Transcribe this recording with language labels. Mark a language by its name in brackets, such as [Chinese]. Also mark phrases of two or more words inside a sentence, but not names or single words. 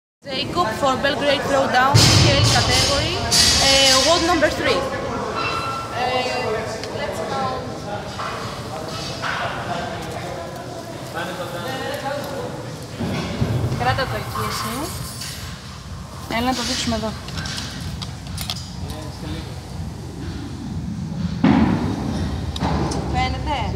[English] Jacob for Belgrade Throwdown scale category, world number 3. Let's count. [Greek] Κράτα το εκεί εσύ. Έλα να το δείξουμε εδώ. Φαίνεται.